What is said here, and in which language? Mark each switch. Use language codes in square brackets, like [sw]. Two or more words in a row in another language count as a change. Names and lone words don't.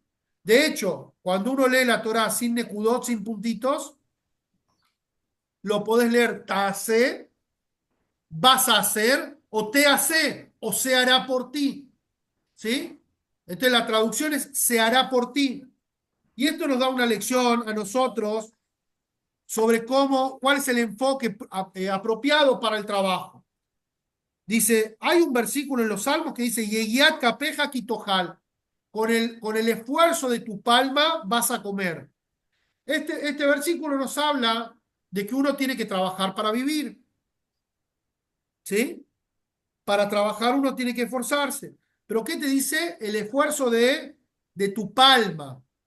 [es] De hecho, cuando uno lee la Torá sin nekudot, sin puntitos, lo podés leer tase, vas a hacer, o te hace, o se hará por ti. ¿Sí? Entonces la traducción es se hará por ti. Y esto nos da una lección a nosotros sobre cuál es el enfoque apropiado para el trabajo. Dice, hay un versículo en los Salmos que dice, [he] יגיע כפיך כי תאכל, [es] con el esfuerzo de tu palma vas a comer. Este versículo nos habla de que uno tiene que trabajar para vivir. ¿Sí? Para trabajar uno tiene que esforzarse. Pero ¿qué te dice? El esfuerzo de tu palma.